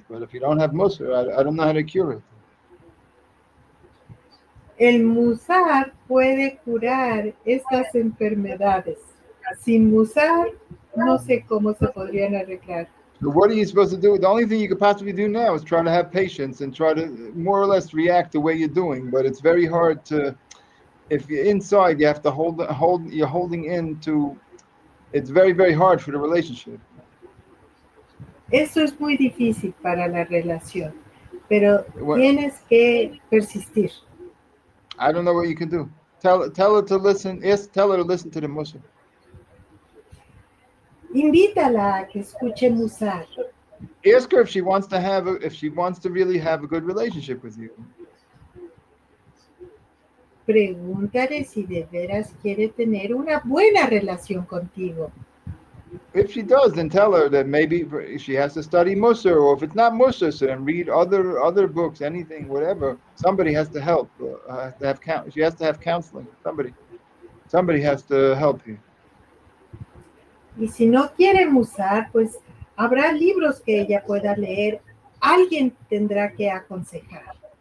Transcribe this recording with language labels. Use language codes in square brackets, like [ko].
[en] But if you don't have Musar, I don't know how to cure it. [es] El musar puede curar estas enfermedades. Sin musar, no sé cómo se podrían arreglar. [en] So what are you supposed to do? The only thing you could possibly do now is try to have patience and try to more or less react the way you're doing. But it's very hard to. If you're inside, you have to hold. You're holding into. It's very, very hard for the relationship. [es] Eso es muy difícil para la relación, pero [en] What, [es] tienes que persistir. [en] I don't know what you can do. Tell her to listen. Yes, tell her to listen to the Musar. [es] Invítala a que escuche musar. [en] Ask her if she wants to really have a good relationship with you. [es] Pregúntale si de veras quiere tener una buena relación contigo. [en] If she does, then tell her that maybe she has to study Musar, or if it's not Musar, so then read other books, anything, whatever. Somebody has to help. She has to have counseling. Somebody has to help you. [es] Y si no quiere musar, pues habrá libros que ella pueda leer. Alguien tendrá que aconsejar.